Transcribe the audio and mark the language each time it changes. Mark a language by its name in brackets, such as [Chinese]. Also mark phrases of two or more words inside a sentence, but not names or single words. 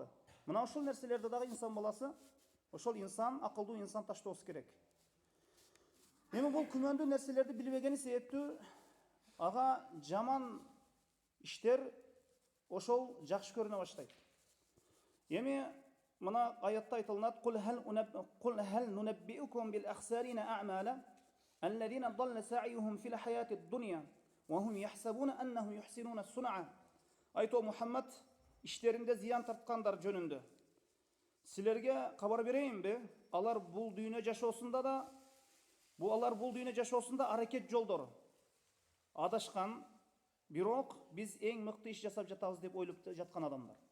[Kyrgyz] Мына ушул нерселерди дагы инсан баласы, ошол инсан, акылдуу инсан таштоосу керек. Эми бул күмөндүү нерселерди билбегени себептүү ага жаман иштер ошол жакшы көрүнө баштайт. Эми мына аятта айтылат: [Arabic] "قل هل ننبئكم بالأخسرين أعمالا الذين ضل سعيهم في الحياة الدنيا وهم يحسبون أنهم يحسنون صنعا". [Kyrgyz] Айтоо Мухаммад, иштеринде зыян тарткандар жөнүндө силерге кабар берейинби? Алар бул дүйнө жашоосунда аракет жолдору адашкан, бирок биз эң мыкты иш жасап жатабыз деп ойлоп жаткан адамдар.